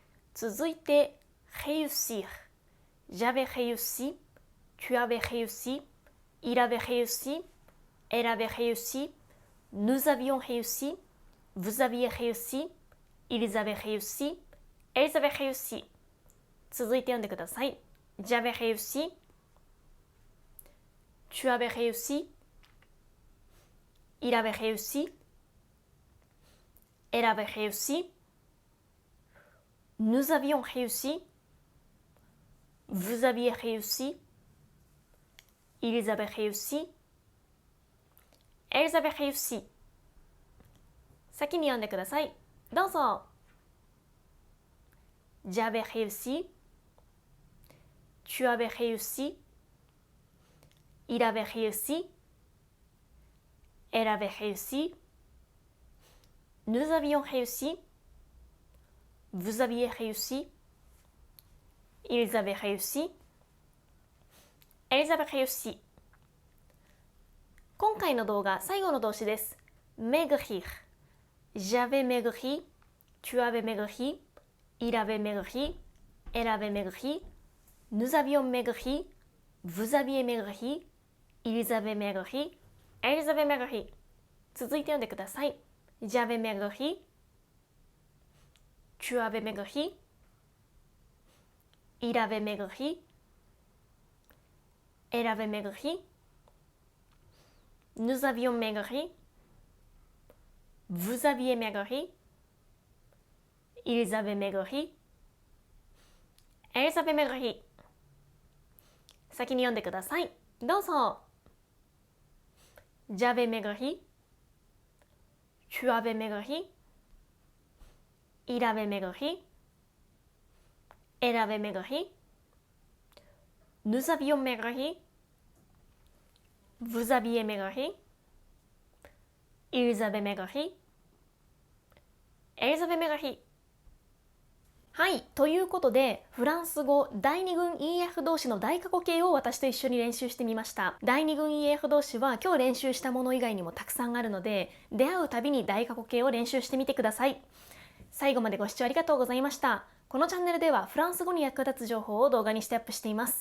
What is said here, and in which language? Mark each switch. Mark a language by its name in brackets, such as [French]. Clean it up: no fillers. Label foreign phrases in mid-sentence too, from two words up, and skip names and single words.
[Japanese] 続いて、 réussir. [French] J'avais réussi, tu avais réussi, il avait réussi, elle avait réussi, nous avions réussi, vous aviez réussi, ils avaient réussi, elles avaient réussi。 [Japanese] 続いて読んでください。 [French] J'avais réussi, tu avais réussi, il avait réussi, elle avait réussi, nous avions réussi, vous aviez réussi, ils avaient réussi, elles avaient réussi。 [Japanese] 先に読んでください。 [French] どうぞ。J'avais réussi, tu avais réussi, il avait réussi, elle avait réussi, nous avions réussi, vous aviez réussi, ils avaient réussi, elles avaient réussi。 [Japanese] 今回の動画、最後の動詞です。 [French] maigrir。J'avais maigri, tu avais maigri, il avait maigri, elle avait maigri, nous avions maigri, vous aviez maigri, ils avaient maigri, elles avaient maigri。 [Japanese] 続いて読んでください。 [French] J'avais maigri, tu avais maigri, il avait maigri, elle avait maigri, nous avions maigri, vous aviez maigri, ils avaient maigri, elles avaient maigri。 [Japanese] 先に読んでください。 [French] どうぞ。J'avais maigri, tu avais maigri, il avait maigri, elle avait maigri, nous avions maigri, vous aviez maigri, ils avaient maigri, elles avaient maigri。 [Japanese] はい、ということでフランス語第二軍 EF 動詞の大過去形を私と一緒に練習してみました。第二軍 EF 動詞は今日練習したもの以外にもたくさんあるので、出会うたびに大過去形を練習してみてください。最後までご視聴ありがとうございました。このチャンネルではフランス語に役立つ情報を動画にしてアップしています。